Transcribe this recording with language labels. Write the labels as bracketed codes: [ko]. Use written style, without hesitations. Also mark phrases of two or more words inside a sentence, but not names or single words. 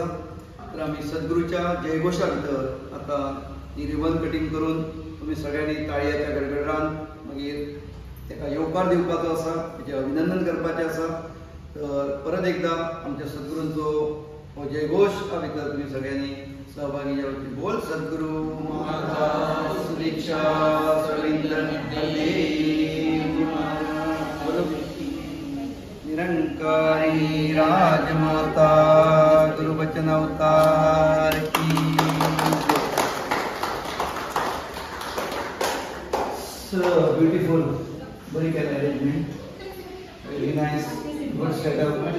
[kok] तर आमी सद्गुरूच्या जयघोशा भितर आतां ही रिबन कटींग करून तुमी सगळ्यांनी ताळयेच्या गडगडान मागीर ताका येवकार दिवपाचो आसा, तेजें अभिनंदन करपाचें आसा. तर परत एकदां आमच्या सद्गुरूंचो हो जयघोश हा भितर तुमी सगळ्यांनी सहभागी जावचे. [hi] बोल सद्गुरू माता सुदीक्षा सविंदर निरंकारी राजमाता गुरुवचन अवतार की. [en] beautiful, [kok] बरी केली [en] arrangement, very nice, good setup.